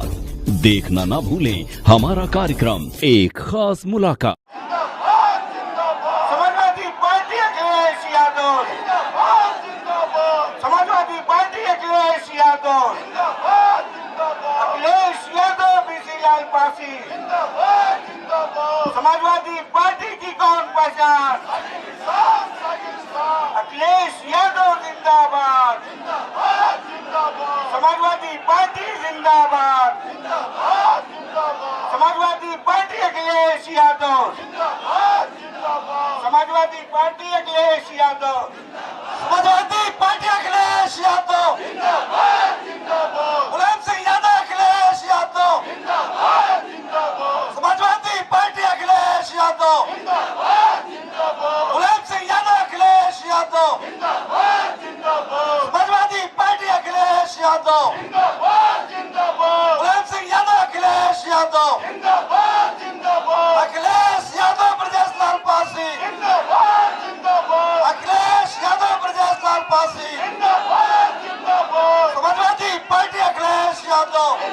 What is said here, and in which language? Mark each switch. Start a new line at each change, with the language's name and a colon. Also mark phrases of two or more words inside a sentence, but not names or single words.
Hindi: देखना ना भूलें हमारा कार्यक्रम एक खास मुलाकात। समाजवादी पार्टी अखिलेश यादव, समाजवादी पार्टी अखिलेश यादव, अखिलेश यादव बीसीलाल पासी, समाजवादी पार्टी की कौन पहचान, अखिलेश यादव जिंदाबाद, समाजवादी पार्टी जिंदाबाद, समाजवादी पार्टी अखिलेश यादव, समाजवादी पार्टी अखिलेश यादव, समाजवादी पार्टी अखिलेश यादव, मुलायम सिंह यादव अखिलेश यादव, समाजवादी पार्टी अखिलेश यादव, मुलायम सिंह यादव अखिलेश यादव, समाजवादी पार्टी अखिलेश यादव, मुलायम सिंह यादव अखिलेश यादव, अखिलेश यादव ब्रजेश लाल पासी, अखिलेश यादव ब्रजेश लाल पासी, समाजवादी पार्टी अखिलेश यादव,